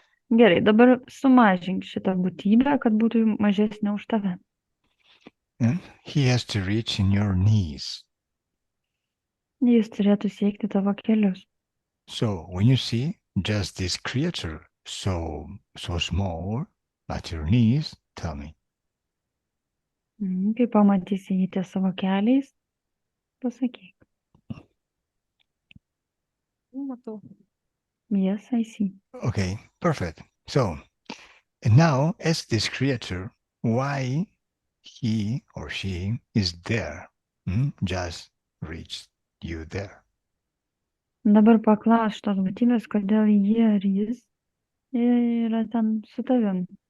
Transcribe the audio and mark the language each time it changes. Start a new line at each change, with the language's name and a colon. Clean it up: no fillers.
Lithuanian: Gerai, dabar sumažink šitą būtybę, kad būtų mažesnė už tave.
English: And he has to reach in your knees.
Lithuanian: Jis turėtų siekti tavo kelius.
English: So when you see just this creature so small at your knees, tell me.
Lithuanian: Kai pamatysi jį ties savo keliais, pasakyk. Matau.
English: Yes, I see. Okay, perfect. So, and now as this creature, why he or she is there? Just reached you there.
Lithuanian: Dabar paklaus šitos būtybės, kodėl jie ar jis yra ten su tavim.